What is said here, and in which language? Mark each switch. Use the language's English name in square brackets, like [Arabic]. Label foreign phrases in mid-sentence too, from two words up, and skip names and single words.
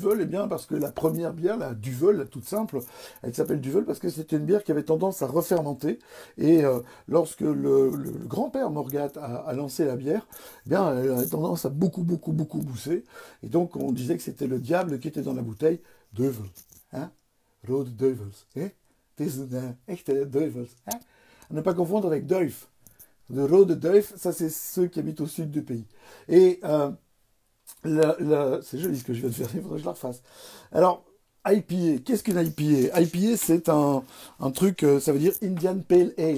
[French] Eh bien, parce que la première bière, la Duvel, la toute simple, elle s'appelle Duvel parce que c'était une bière qui avait tendance à refermenter. Et lorsque le grand-père Morgat a lancé la bière, eh bien, elle avait tendance à beaucoup bousser. Et donc, on disait que c'était le diable qui était dans la bouteille. Duvel, hein? Rode Duivels, hein? [Dutch] Het is een echte Duivels, [French] hein? À ne pas confondre avec Duif. Le Rode Duif, ça c'est ceux qui habitent au sud du pays. Et c'est joli ce que je viens de faire, il faudrait que je la refasse. Alors, IPA, qu'est-ce qu'une IPA? IPA, c'est un truc, ça veut dire Indian Pale Ale.